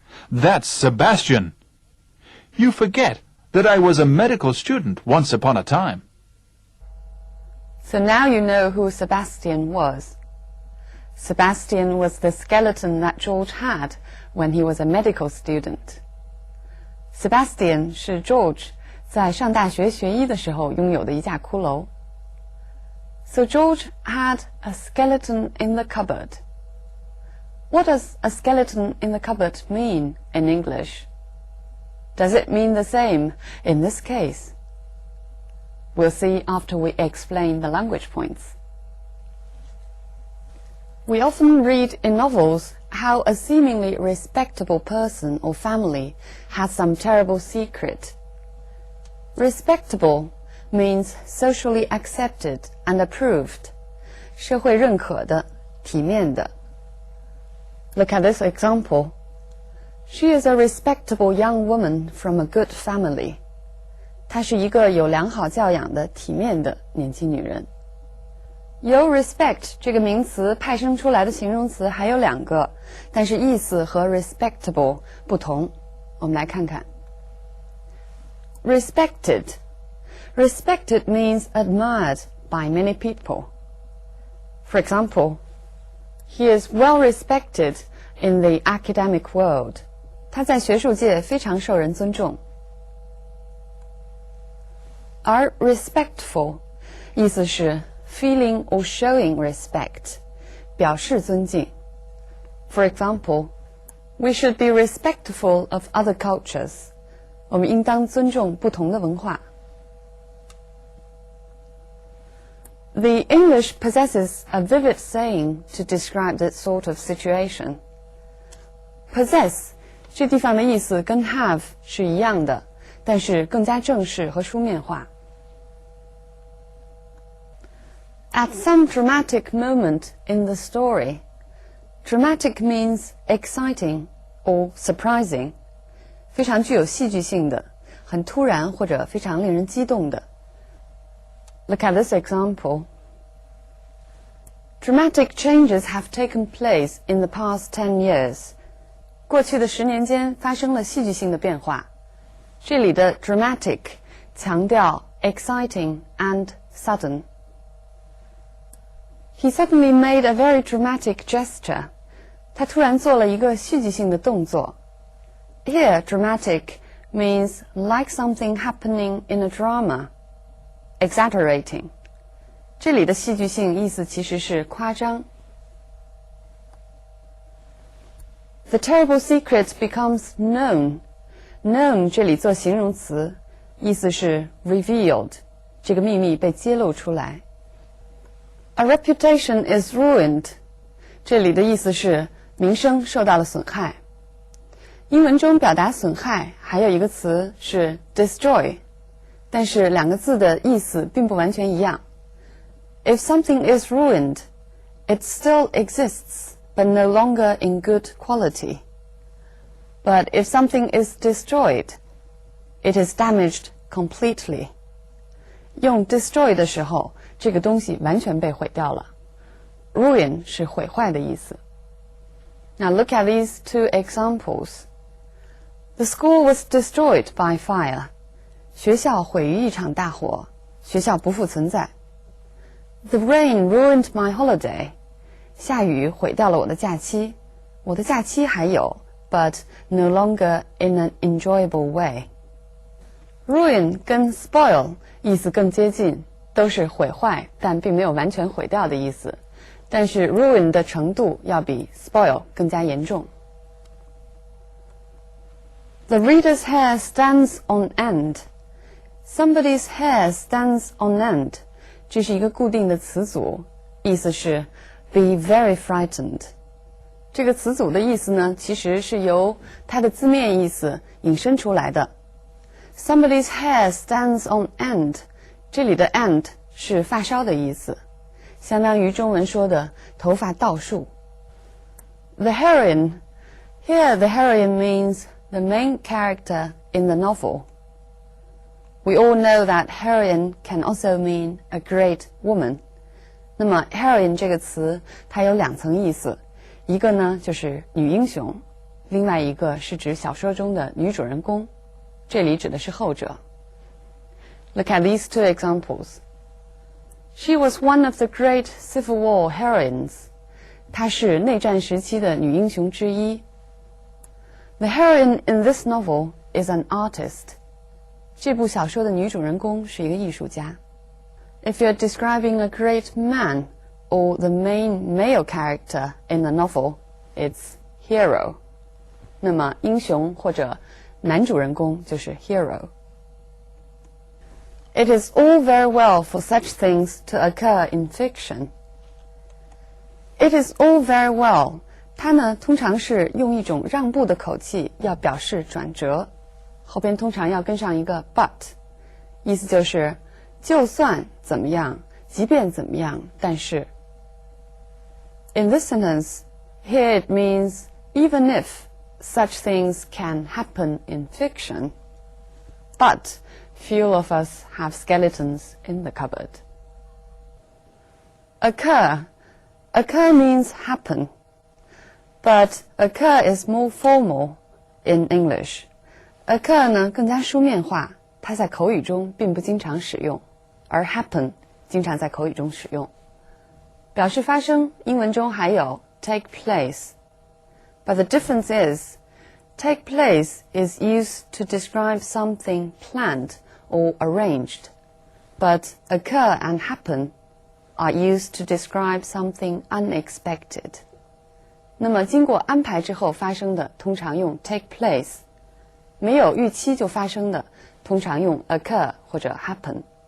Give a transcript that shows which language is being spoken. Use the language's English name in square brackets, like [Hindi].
[English] "That's Sebastian. You forget that I was a medical student once upon a time." So now you know who Sebastian was. Sebastian was the skeleton that George had when he was a medical student. [Chinese] Sebastian 是 George 在上大学学医的时候拥有的一架骷髅。 [English] So George had a skeleton in the cupboard. What does a skeleton in the cupboard mean in English? Does it mean the same in this case? We'll see after we explain the language points. We often read in novels how a seemingly respectable person or family has some terrible secret. Respectable means socially accepted and approved, [Chinese] 社会认可的，体面的。 [English] Look at this example. She is a respectable young woman from a good family. [Chinese] 她是一个有良好教养的、体面的年轻女人。由 respect 这个名词派生出来的形容词还有2个，但是意思和 respectable 不同。我们来看看。Respected. [English] Respected means admired by many people. For example, he is well respected in the academic world. [Chinese] 他在学术界非常受人尊重。而 respectful 意思是 [English] feeling or showing respect, [Chinese] 表示尊敬。 [English] For example, we should be respectful of other cultures. [Chinese] 我们应当尊重不同的文化。 [English] The English possesses a vivid saying to describe that sort of situation. [Chinese] Possess 这地方的意思跟 have 是一样的，但是更加正式和书面化。 [English] At some dramatic moment in the story, Dramatic means exciting or surprising, [Chinese] 非常具有戏剧性的，很突然或者非常令人激动的。 [English] Look at this example. Dramatic changes have taken place in the past 10 years. [Chinese] 过去的10年间发生了戏剧性的变化。这里的 dramatic 强调 [English] exciting and sudden. He suddenly made a very dramatic gesture. [Chinese] 他突然做了一个戏剧性的动作。 [English] Here, dramatic means like something happening in a drama, exaggerating. [Chinese] 这里的戏剧性意思其实是夸张。 [English] The terrible secret becomes known. [Chinese] Known 这里做形容词，意思是 revealed. 这个秘密被揭露出来。 [English] A reputation is ruined. [Chinese] 这里的意思是名声受到了损害。英文中表达损害还有一个词是 destroy, 但是两个字的意思并不完全一样。 [English] If something is ruined, it still exists, but no longer in good quality. But if something is destroyed, it is damaged completely. [Chinese] 用 destroy 的时候，这个东西完全被毁掉了。 Ruin 是毁坏的意思。 [English] Now look at these two examples. The school was destroyed by fire. [Chinese] 学校毁于一场大火，学校不复存在。 [English] The rain ruined my holiday. [Chinese] 下雨毁掉了我的假期，我的假期还有 [English] but no longer in an enjoyable way. [Chinese] Ruin 跟 spoil 意思更接近，都是毁坏，但并没有完全毁掉的意思。但是 ruin 的程度要比 spoil 更加严重。 [English] The reader's hair stands on end. Somebody's hair stands on end. [Chinese] 这是一个固定的词组，意思是 [English] be very frightened. [Chinese] 这个词组的意思呢，其实是由它的字面意思引申出来的。 [English] Somebody's hair stands on end. [Chinese] 这里的 end 是发梢的意思，相当于中文说的头发倒竖。 [English] The heroine. Here the heroine means the main character in the novel. We all know that heroine can also mean a great woman. [Chinese] 那么 heroine 这个词它有两层意思，一个呢就是女英雄，另外一个是指小说中的女主人公，这里指的是后者。 [English] Look at these two examples. She was one of the great Civil War heroines. [Chinese] 她是内战时期的女英雄之一。 [English] The heroine in this novel is an artist. [Chinese] 这部小说的女主人公是一个艺术家。 [English] If you're describing a great man or the main male character in the novel, it's hero. [Chinese] 那么英雄或者男主人公就是 hero. [English] It is all very well for such things to occur in fiction. It is all very well. [Chinese] 它呢通常是用一种让步的口气要表示转折，后边通常要跟上一个 but， 意思就是就算怎么样，即便怎么样，但是。 [English] In this sentence, here it means even if such things can happen in fiction, but few of us have skeletons in the cupboard. Occur. Occur means happen, but occur is more formal in English. [Chinese] Occur 呢更加书面化，它在口语中并不经常使用，而 happen 经常在口语中使用。表示发生，英文中还有 take place. [English] But the difference is, take place is used to describe something planned or arranged, but occur and happen are used to describe something unexpected. [Chinese] 那么经过安排之后发生的，通常用 take place. 没有预期就发生的，通常用 occur 或者 happen.